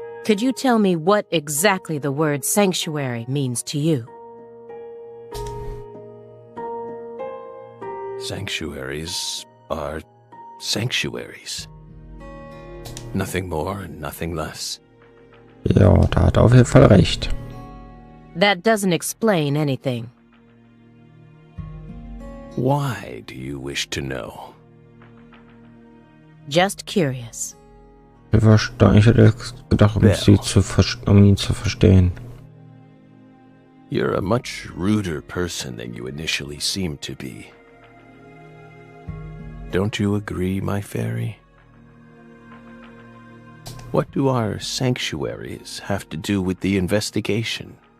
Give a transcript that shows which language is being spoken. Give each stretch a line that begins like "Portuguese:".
English: Could you tell me what exactly the word sanctuary means to you? Sanctuaries are sanctuaries. Nothing more and nothing less.
German: Ja, da hat er auf jeden Fall recht.
English: That doesn't explain anything. Why do you wish to know? Just curious.
German: Ich hätte gedacht, um ihn zu verstehen.
English: You're a much ruder person than you initially seemed to be. Don't you agree, my fairy? What do our sanctuaries have to do with the investigation?